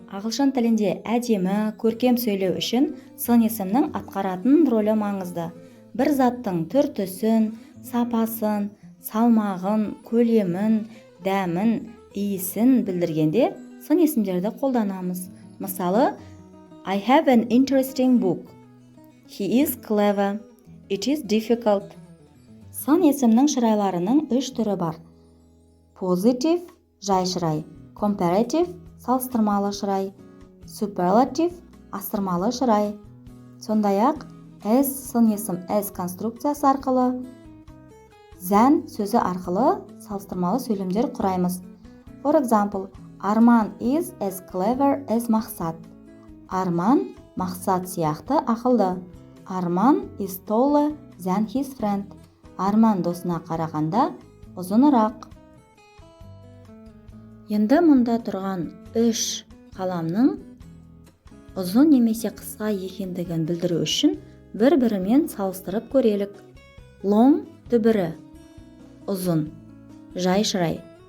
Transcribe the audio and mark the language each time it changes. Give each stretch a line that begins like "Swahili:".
Kazakh: Ағылшын тілінде әдемі, көркем сөйлеу үшін сын есімнің атқаратын рөлі маңызды. Бір заттың түр-түсін, сапасын, салмағын, көлемін, дәмін, иісін білдіргенде сын есімдерді қолданамыз.
English: Мысалы, I have an interesting book. He is clever. It is difficult.
Kazakh: Сын есімнің шырайларының 3 түрі бар. Positive – жай шырай. Comparative – салыстырмалы шырай. Superlative – асырмалы шырай. Сондай-ақ, as сын есім as конструкциясы арқылы, than сөзі арқылы салыстырмалы сөйлемдер құраймыз.
English: For example, Арман is as clever as Мақсат.
Kazakh: Арман Мақсат сияқты ақылды.
English: Арман is taller than his friend.
Kazakh: Арман досына қарағанда ұзынырақ. Енді мұнда тұрған 3 қаламның ұзын немесе қысқа екендігін білдіру үшін бір-бірімен салыстырып көрелік. Long түбірі ұзын, жай шырай.